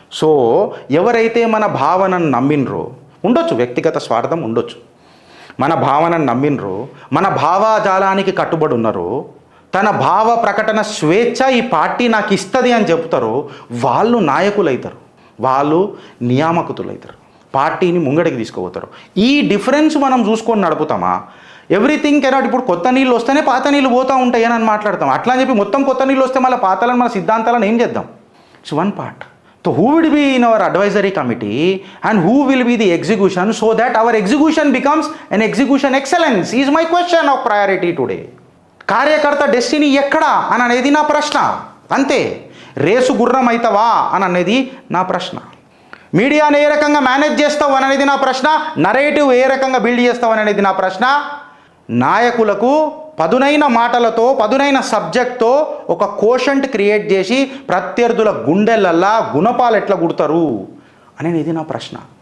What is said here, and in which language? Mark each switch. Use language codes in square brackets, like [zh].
[te] So ఎవరైతే మన భావనను నమ్మినరో, ఉండొచ్చు వ్యక్తిగత స్వార్థం ఉండొచ్చు, మన భావనను నమ్మినరో, మన భావాజాలానికి కట్టుబడి ఉన్నారో, తన భావ ప్రకటన స్వేచ్ఛ ఈ పార్టీ నాకు ఇస్తుంది అని చెప్తారో వాళ్ళు నాయకులవుతారు, వాళ్ళు నియామకుతులవుతారు, పార్టీని ముంగడికి తీసుకుపోతారు. ఈ డిఫరెన్స్ మనం చూసుకొని నడుపుతామా? [en] Everything cannot. [te] ఇప్పుడు కొత్త నీళ్ళు వస్తేనే పాత నీళ్ళు పోతూ ఉంటాయి అని మాట్లాడతాం. అట్లా అని చెప్పి మొత్తం కొత్త నీళ్ళు వస్తే మళ్ళీ పాతలను మన సిద్ధాంతాలను ఏం చేద్దాం? [en] It's one part. So who would be in our advisory committee and who will be the execution so that our execution becomes an execution excellence is my question of priority today. [te] కార్యకర్త destiny ఎక్కడా అని అనేది నా ప్రశ్న. అంతే. Race గుర్రం అవుతావా అని అనేది నా ప్రశ్న. మీడియాను ఏ రకంగా మేనేజ్ చేస్తావు అని అనేది నా ప్రశ్న. నరేటివ్ ఏ రకంగా బిల్డ్ చేస్తావు అనేది నా ప్రశ్న. నాయకులకు పదునైన మాటలతో, పదునైన సబ్జెక్ట్తో ఒక కోషంట్ క్రియేట్ చేసి ప్రత్యర్థుల గుండెలల్లా గుణపాలు ఎట్లా గుడతారు అనేది నా ప్రశ్న.